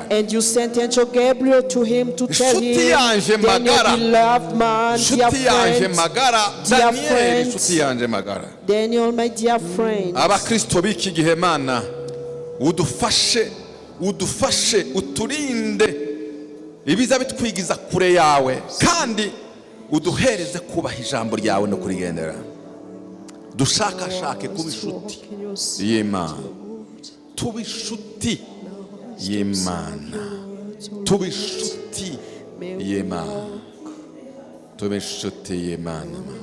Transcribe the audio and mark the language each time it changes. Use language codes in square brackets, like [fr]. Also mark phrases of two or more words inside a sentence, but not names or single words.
[en] And you sent angel Gabriel to him to tell [rn] inshuti [en] him, [rn] yanje [en] Daniel, [rn] magara, [en] beloved man, dear [rn] inshuti yanje [en] friend, [rn] magara, [en] dear [rn] Danieli [en] friend, [rn] inshuti yanje magara. [en] Daniel, my dear friend. [rn] Abakristo b'iki gihe Mana, udufashe uturinde ibiza bitwigiza kure yawe, kandi uduhereze kubaha ijambo ryawe no kurigendera. Dushakashake kuba inshuti y'Imana, tuba inshuti y'Imana, tuba inshuti y'Imana, tuba inshuti y'Imana.